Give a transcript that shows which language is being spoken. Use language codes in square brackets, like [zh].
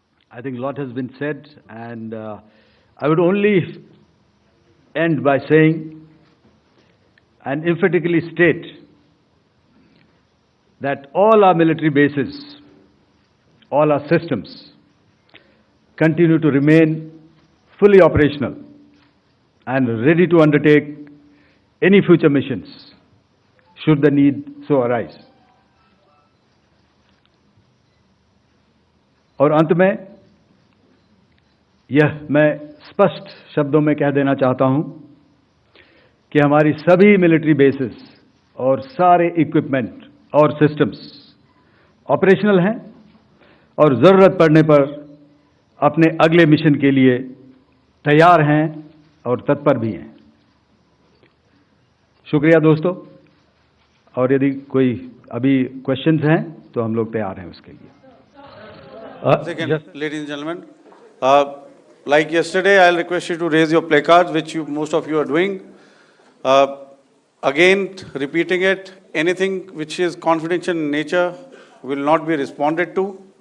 [en] I think a lot has been said, and I would only end by saying and emphatically state that all our military bases, all our systems continue to remain fully operational and ready to undertake any future missions should the need so arise. [hi] और अंत में यह मैं स्पष्ट शब्दों में कह देना चाहता हूं कि हमारी सभी मिलिट्री बेसेस और सारे इक्विपमेंट और सिस्टम्स ऑपरेशनल हैं और ज़रूरत पड़ने पर अपने अगले मिशन के लिए तैयार हैं और तत्पर भी हैं. शुक्रिया दोस्तों, और यदि कोई अभी क्वेश्चंस हैं तो हम लोग तैयार हैं उसके लिए. [en] Second, ladies and gentlemen, like yesterday, I'll request you to raise your placards, which most of you are doing. Again, repeating it, anything which is confidential in nature will not be responded to.